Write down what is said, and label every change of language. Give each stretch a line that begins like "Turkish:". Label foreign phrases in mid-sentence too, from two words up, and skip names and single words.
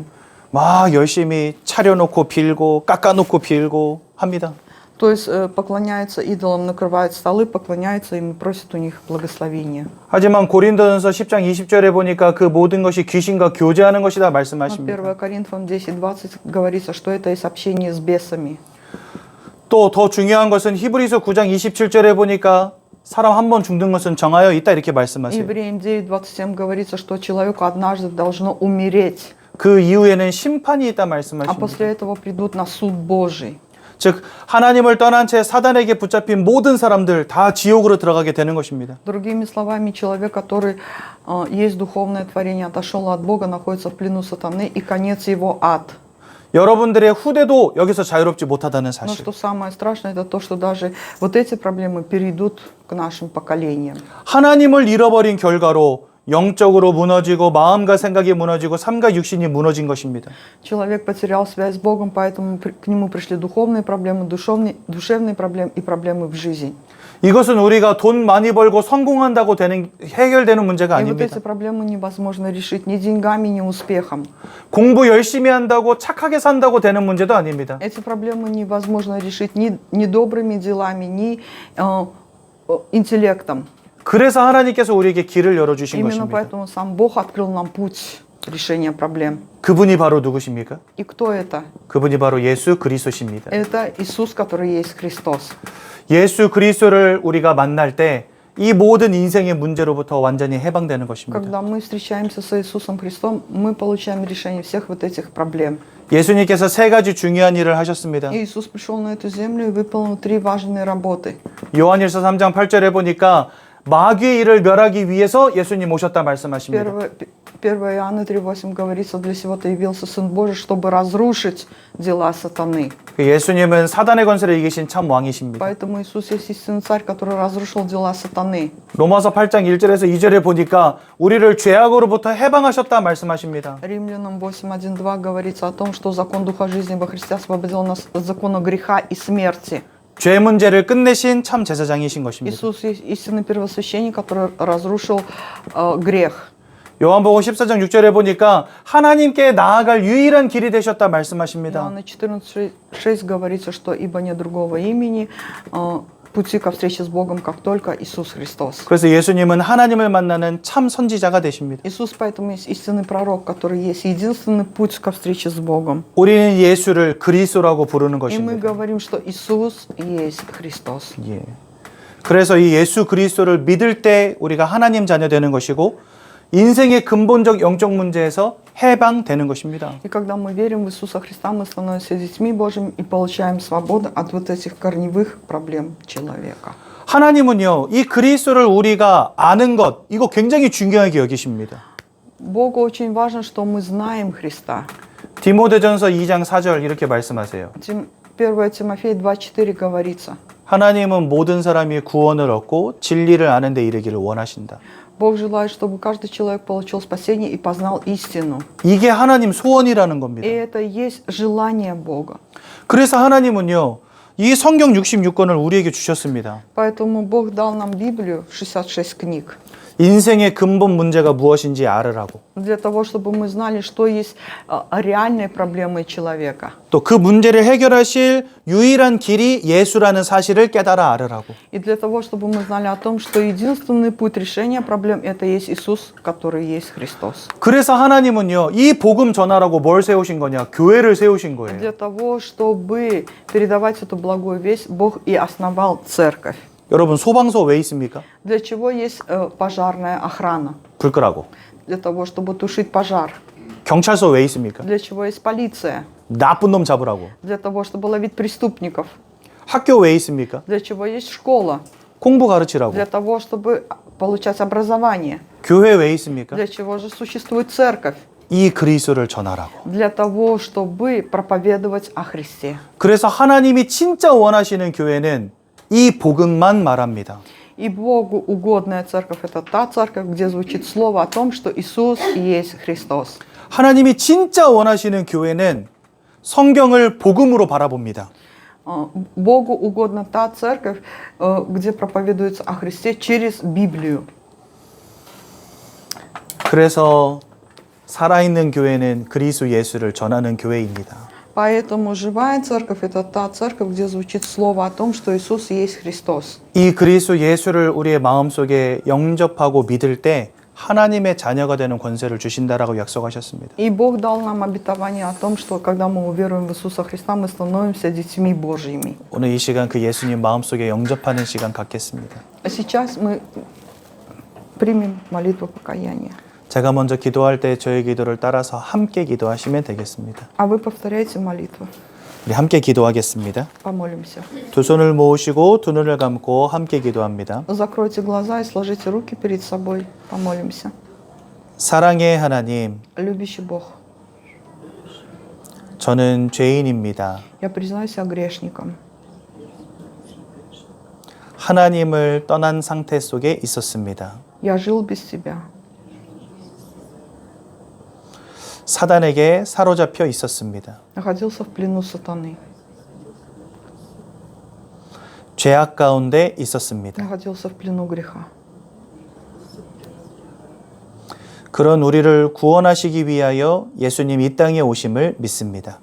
Korean: 막 열심히 차려놓고 빌고 깎아놓고 빌고 합니다.
Russian: То есть поклоняются идолам, накрывают столы, поклоняются им и просят у них благословения.
Korean: 하지만 고린도전서 10장 20절에 보니까 그 모든 것이 귀신과 교제하는 것이다
Russian: Но
Korean: 말씀하십니다.
Russian: 1 Коринфянам 10:20 говорится, что это есть общение с бесами.
Korean: 또 더 중요한 것은 히브리서 9장 27절에 보니까 사람 한 번 죽는 것은 정하여 있다 이렇게 말씀하세요.
Russian: Евреям 9:27 говорится, что человеку однажды должно умереть,
Korean: 그 이후에는 심판이 있다
Russian: а
Korean: 말씀하십니다.
Russian: после этого придут на суд Божий.
Korean: 즉 하나님을 떠난 채 사단에게 붙잡힌 모든 사람들 다 지옥으로 들어가게 되는 것입니다.
Russian: Другими словами, человек, который есть духовное творение, отошел от Бога, находится в плену сатаны, и конец его ад.
Korean: 여러분들의 후대도 여기서 자유롭지 못하다는
Russian: Но
Korean: 사실.
Russian: что самое страшное, это то, что даже вот эти проблемы перейдут к нашим поколениям.
Korean: 하나님을 잃어버린 결과로 영적으로 무너지고 마음과 생각이 무너지고 삶과 육신이 무너진 것입니다.
Russian: Человек потерял связь с Богом, поэтому к нему пришли духовные проблемы, душевные проблемы и проблемы в жизни.
Korean: 이것은 우리가 돈 많이 벌고 성공한다고 해결되는 문제가
Russian: И вот эти
Korean: 아닙니다.
Russian: проблемы невозможно решить ни деньгами, ни успехом.
Korean: 공부 열심히 한다고 착하게 산다고 되는 문제도 아닙니다.
Russian: Эти проблемы невозможно решить ни добрыми делами, ни интеллектом.
Korean: 그래서 하나님께서 우리에게 길을 열어주신
Russian: Именно
Korean: 것입니다.
Russian: поэтому сам Бог открыл нам путь решения проблем.
Korean: 그분이 바로 누구십니까?
Russian: И кто это?
Korean: 그분이 바로 예수 그리스도십니다.
Russian: Это Иисус, который есть Христос.
Korean: 예수 그리스도를 우리가 만날 때 이 모든 인생의 문제로부터 완전히 해방되는 것입니다.
Russian: Когда мы встречаемся с Иисусом Христом, мы получаем решение всех вот этих проблем.
Korean: 예수님께서 세 가지 중요한 일을 하셨습니다.
Russian: И Иисус пришел на эту землю и выполнил 3 важные работы.
Korean: 요한일서 3장 8절에 보니까 마귀의 일을 멸하기 위해서 예수님 오셨다 말씀하십니다.
Russian: 1 Иоанна 3:8 говорится, для сего-то явился Сын Божий, чтобы разрушить дела сатаны.
Korean: 예수님은 사단의 권세를 이기신 참 왕이십니다.
Russian: Поэтому Иисус есть истинный царь, который разрушил дела сатаны.
Korean: 로마서 8장 1절에서 2절에 보니까 우리를 죄악으로부터 해방하셨다 말씀하십니다.
Russian: Римлянам 8:1-2 говорится о том, что закон Духа жизни во Христе освободил нас от закона греха и смерти.
Korean: 죄 문제를 끝내신 참 제사장이신 것입니다.
Russian: Иисус есть истинный первосвященник, который разрушил грех.
Korean: 요한복음 14장 6절에 보니까 하나님께 나아갈 유일한 길이 되셨다 말씀하십니다.
Russian: Иоанна 14:6 говорится, что ибо нет другого имени пути ко встрече с Богом, как только Иисус Христос.
Korean: 그래서 예수님은 하나님을 만나는 참 선지자가 되십니다.
Russian: Иисус поэтому есть истинный пророк, который есть единственный путь ко встрече с Богом.
Korean: 우리는 예수를 그리스도라고 부르는
Russian: И мы
Korean: 것입니다.
Russian: говорим, что Иисус есть Христос.
Korean: 예. 그래서 이 예수 그리스도를 믿을 때 우리가 하나님 자녀 되는 것이고 인생의 근본적 영적 문제에서 해방되는 것입니다.
Russian: И когда мы верим в Иисуса Христа, мы становимся детьми Божьими и получаем свободу от вот этих корневых проблем человека.
Korean: 하나님은요, 이 그리스도를 우리가 아는 것, 이거 굉장히 중요하게 여기십니다.
Russian: Богу очень важно, что мы знаем Христа.
Korean: 디모데전서 2장 4절 이렇게 말씀하세요.
Russian: 1 Тимофея 2:4 говорится.
Korean: 하나님은 모든 사람이 구원을 얻고 진리를 아는 데 이르기를 원하신다.
Russian: Бог желает, чтобы каждый человек получил спасение и познал истину.
Korean: 이게 하나님 소원이라는
Russian: И
Korean: 겁니다.
Russian: это есть желание Бога.
Korean: 그래서 하나님은요, 이 성경 66권을 우리에게 주셨습니다.
Russian: Поэтому Бог дал нам Библию, 66 книг,
Korean: 인생의 근본 문제가 무엇인지 알으라고.
Russian: для того, чтобы мы знали, что есть реальные проблемы человека.
Korean: 또 그 문제를 해결하실 유일한 길이 예수라는 사실을 깨달아 알으라고.
Russian: И для того, чтобы мы знали о том, что единственный путь решения проблем – это есть Иисус, который есть Христос.
Korean: 그래서 하나님은요, 이 복음 전하라고 뭘 세우신 거냐? 교회를 세우신 거예요.
Russian: Для того, чтобы передавать эту благую весть, Бог и основал церковь.
Korean: 여러분, 소방서 왜 있습니까?
Russian: Для чего есть пожарная охрана?
Korean: 불 끄라고.
Russian: Для того, чтобы тушить пожар.
Korean: 경찰서 왜 있습니까?
Russian: Для чего есть полиция?
Korean: 나쁜 놈 잡으라고.
Russian: Для того, чтобы ловить преступников.
Korean: 학교 왜 있습니까?
Russian: Для чего есть школа?
Korean: 공부 가르치라고.
Russian: Для того, чтобы получать образование.
Korean: 교회 왜 있습니까?
Russian: Для чего же существует церковь?
Korean: 이 그리스도를 전하라고.
Russian: Для того, чтобы проповедовать о Христе.
Korean: 그래서 하나님이 진짜 원하시는 교회는 이 복음만 말합니다.
Russian: И Богу угодная церковь – это та церковь, где звучит слово о том, что Иисус есть Христос.
Korean: 하나님이 진짜 원하시는 교회는 성경을 복음으로 바라봅니다.
Russian: Богу угодна та церковь, где проповедуется о Христе через Библию.
Korean: 그래서 살아있는 교회는 그리스도 예수를 전하는 교회입니다.
Russian: Поэтому живая церковь – это та церковь, где звучит слово о том, что Иисус есть Христос.
Korean: 이 그리스도 예수를 우리의 마음속에 영접하고 믿을 때 하나님의 자녀가 되는 권세를 주신다라고 약속하셨습니다.
Russian: И Бог дал нам обетование о том, что когда мы уверуем в Иисуса Христа, мы становимся детьми Божьими.
Korean: 오늘 이 시간 그 예수님 마음속에 영접하는 시간 갖겠습니다.
Russian: А сейчас мы примем молитву покаяния.
Korean: 제가 먼저 기도할 때 저의 기도를 따라서 함께 기도하시면 되겠습니다.
Russian: А вы повторяйте молитву.
Korean: 우리 함께 기도하겠습니다.
Russian: Помолимся.
Korean: 두 손을 모으시고 두 눈을 감고 함께 기도합니다.
Russian: Закройте глаза и сложите руки перед собой. Помолимся.
Korean: 사랑의 하나님,
Russian: Любящий Бог,
Korean: 저는 죄인입니다.
Russian: я признаю себя грешником.
Korean: 하나님을 떠난 상태 속에 있었습니다.
Russian: Я жил без тебя.
Korean: 사단에게 사로잡혀 있었습니다.
Russian: Находился в плену сатаны.
Korean: 죄악 가운데 있었습니다.
Russian: Находился в плену греха.
Korean: 그런 우리를 구원하시기 위하여 예수님 이 땅에 오심을 믿습니다.